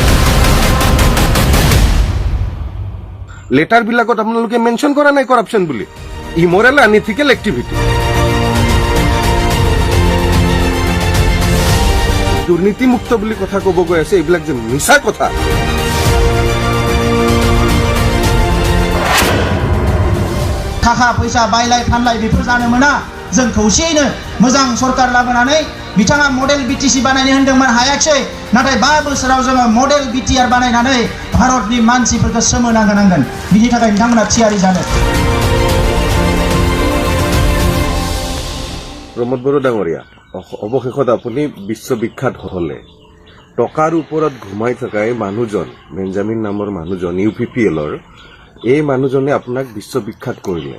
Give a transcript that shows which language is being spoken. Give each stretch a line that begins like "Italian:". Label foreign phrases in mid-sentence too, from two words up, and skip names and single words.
Assamese: লেটাৰ বিলাকত আপোনালোকে মেনশ্যন কৰা নাই কৰাপশ্যন বুলি।
English: immoral unethical activity,
Assamese: দুৰ্নীতিমুক্ত বুলি কথা ক'ব গৈ আছে, এইবিলাক যে মিছা কথা।
Bodo: थाखा फैसा बायलाय फानलाय बेफोर जानो मोना। जों खौसेयैनो मोजां सरकार लाबोनानै बिथाङा मडेल बिटिसि बानायनो होनदोंमोन, हायाखिसै। नाथाय 5 बोसोराव जोङो मडेल बिटिआर बानायनानै भारतनि मानसिफोरखौ सोमोनांहोनांगोन। बिनि थाखाय बिथांमोना थियारि जानो।
Assamese: প্ৰমোদ বড়ো ডাঙৰীয়া, অৱশেষত আপুনি বিশ্ববিখ্যাত হলে। টকাৰ ওপৰত ঘুমাই থকা এই মানুহজন, বেঞ্জামিন নামৰ মানুহজন, ইউপিপিএলৰ, এই মানুহজনে আপোনাক বিশ্ববিখ্যাত কৰিলে।